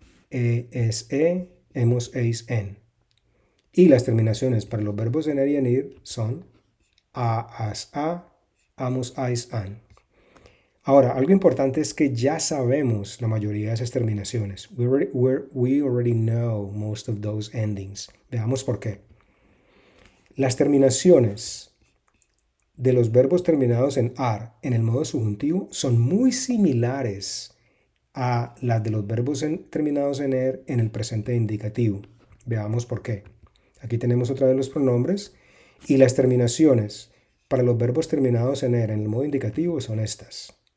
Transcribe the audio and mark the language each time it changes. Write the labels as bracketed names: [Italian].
[Spanish] Es, hemos, eis, en. Y las terminaciones para los verbos en er y en ir son a, as, a, amos, ais, an. Ahora, algo importante es que ya sabemos la mayoría de esas terminaciones. [English] We already know most of those endings. [Spanish] Veamos por qué. Las terminaciones de los verbos terminados en ar en el modo subjuntivo son muy similares a las de los verbos terminados en er en el presente indicativo. Veamos por qué. Aquí tenemos otra vez los pronombres y las terminaciones para los verbos terminados en er en el modo indicativo son estas.